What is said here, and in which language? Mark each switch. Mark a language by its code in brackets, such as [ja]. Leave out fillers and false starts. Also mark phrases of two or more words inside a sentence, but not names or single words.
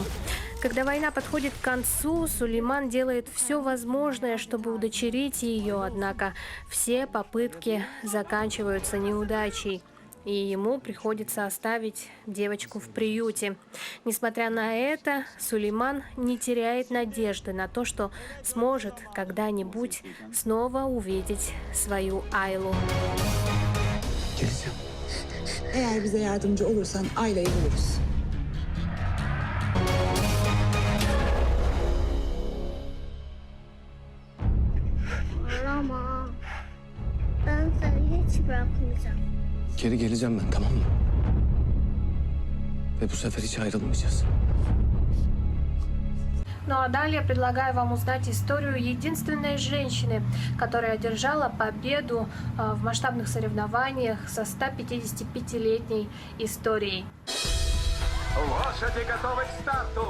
[ru] Когда война подходит к концу, Сулейман делает все возможное, чтобы удочерить ее, однако все попытки заканчиваются неудачей, и ему приходится оставить девочку в приюте. Несмотря на это, Сулейман не теряет надежды на то, что сможет когда-нибудь снова увидеть свою Айлу. [tr] Eğer bize yardımcı olursan Ayla'yı buluruz. Ama ben seni hiç bırakmayacağım. Geri geleceğim ben, tamam mı? Ve bu sefer hiç ayrılmayacağız. [ru] Ну а далее предлагаю вам узнать историю единственной женщины, которая одержала победу в масштабных соревнованиях со 155-летней историей. Лошади готовы к старту.